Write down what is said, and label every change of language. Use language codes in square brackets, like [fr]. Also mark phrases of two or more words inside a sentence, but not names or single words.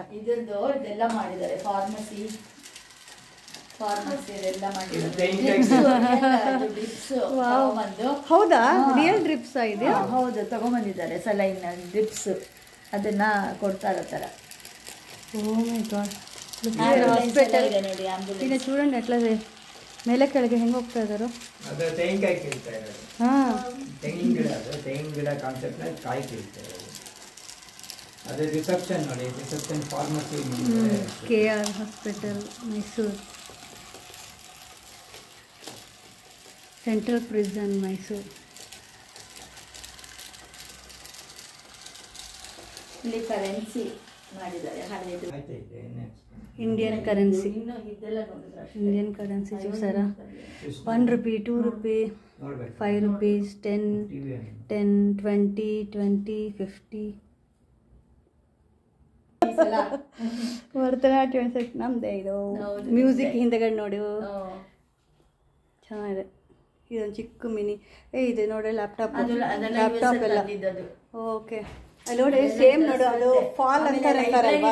[kn] ಇದೆಲ್ಲ ಮಾಡಿದ್ದಾರೆ. ಫಾರ್ಮಸಿ ಇದೆಲ್ಲ ಮಾಡಿದ್ದಾರೆ. ಹೌದಾ? [en] real drips [kn] ಇದೆ? ಹೌದು, ತಗೊಂಬಂದಿದ್ದಾರೆ [en] saline drips, [kn] ಅದನ್ನ ಕೊಡ್ತಾ ಇರೋ ಥರ. ಹಾಸ್ಪಿಟಲ್ ಈಗ [te] చూడండి ఎట్లా [kn] ಮೇಲೆ ಕೆಳಗೆ ಹೆಂಗೆ ಹೋಗ್ತಾ ಇದ್ದಾರೆ. ಅದು ತೆಂಗಿನಕಾಯಿ ಕೀಳ್ತಾ ಇರೋದು. ತೆಂಗಿನ ಗಿಡ, ಅದು ತೆಂಗಿನ ಗಿಡ ಕಾನ್ಸೆಪ್ಟ್ ನಲ್ಲಿ ಕಾಯಿ ಕೀಳ್ತಾ ಇರೋದು. ಅದು ರಿಸೆಪ್ಷನ್ ನೋಡಿ, [en] reception pharmacy [kn] KR ಹಾಸ್ಪಿಟಲ್ ಮೈಸೂರು. ಸೆಂಟ್ರಲ್ ಪ್ರಿಸನ್ ಮೈಸೂರು. ಇಲ್ಲಿ ಕರೆನ್ಸಿ ಮಾಡಿದ್ದಾರೆ. [en] Indian currency, Indian currency చూసారా? 1 rupee, 2 rupee, 5 rupees, 10, 20, 50. [kn] ಭರತನಾಟ್ಯ ನಮ್ದೇ ಇದು. ಮ್ಯೂಸಿಕ್ ಹಿಂದೆಗಡೆ ನೋಡು, ಚೆನ್ನಾಗಿದೆ. ಇದೊಂದು ಚಿಕ್ಕ ಮಿನಿ ಇದೆ ನೋಡಿ, ಲ್ಯಾಪ್ಟಾಪ್ ಎಲ್ಲ. ಓಕೆ, ಅಲ್ಲಿ ನೋಡಿ ಸೇಮ್ ನೋಡು, ಅದು ಫಾಲ್ ಅಂತಾರಲ್ವಾ,